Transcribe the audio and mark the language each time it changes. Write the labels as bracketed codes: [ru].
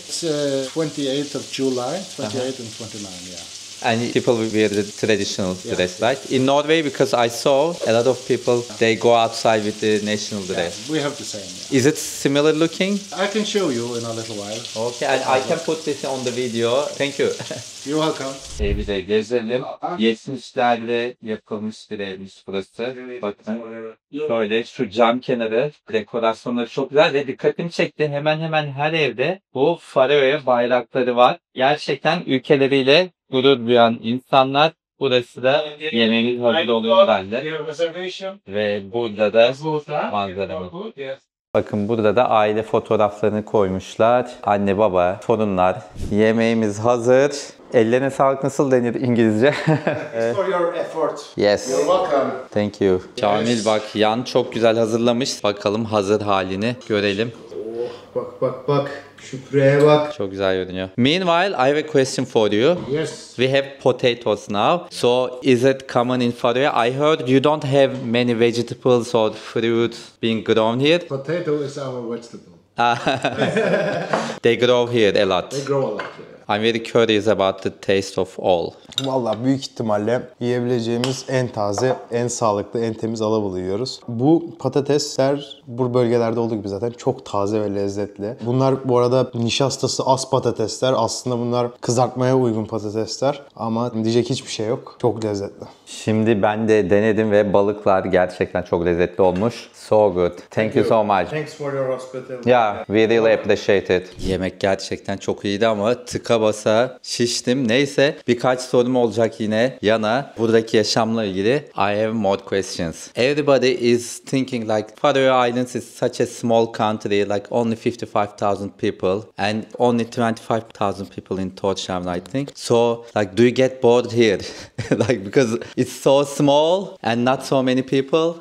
[en] It's 28th of July, 28th and 29. Yeah. And people wear the traditional dress, right? In Norway, because I saw a lot of people, they go outside with the national dress. We have the same. Yeah. Is it similar looking? I can show you in a little while. Okay, and I can put this on the video. Thank you. You're welcome. [tr] Evi de gezelim. 70'lerde yapılmış bir evmiş burası. Bakın şöyle şu cam kenarı dekorasyonları çok güzel ve dikkatimi çekti. Hemen hemen her evde bu Faroe bayrakları var. Gerçekten ülkeleriyle gurur duyan insanlar. Burası da yemeğimiz hazır oluyor bende. Ve burada da manzaramız. Bakın burada da aile fotoğraflarını koymuşlar. Anne, baba, torunlar. Yemeğimiz hazır. Ellerine sağlık nasıl denir İngilizce? [en] For your effort. Yes. You're welcome. Thank you. [tr] Şamil bak Yan çok güzel hazırlamış. Bakalım hazır halini görelim. Bak. Şu püreye bak. Çok güzel görünüyor. [en] Meanwhile, I have a question for you. Yes. We have potatoes now. So is it common in Faroe? I heard you don't have many vegetables or fruits being grown here. Potato is our vegetable. They grow here a lot. They grow a lot here. I'm very curious about the taste of all. [tr] Vallahi büyük ihtimalle yiyebileceğimiz en taze, en sağlıklı, en temiz alabalığı yiyoruz. Bu patatesler bu bölgelerde olduğu gibi zaten çok taze ve lezzetli. Bunlar bu arada nişastası az patatesler. Aslında bunlar kızartmaya uygun patatesler. Ama diyecek hiçbir şey yok. Çok lezzetli. Şimdi ben de denedim ve balıklar gerçekten çok lezzetli olmuş. [en] So good. Thank you so much. Thanks for your hospitality. Yeah, we really appreciate it. [tr] Yemek gerçekten çok iyiydi ama tıka basa şiştim. Neyse birkaç sorum olacak yine Yana. Buradaki yaşamla ilgili [en] I have more questions. Everybody is thinking like Faroe Islands is such a small country, like only 55,000 people and only 25,000 people in Tórshavn, I think. So like do you get bored here? Like because it's so small and not so many people.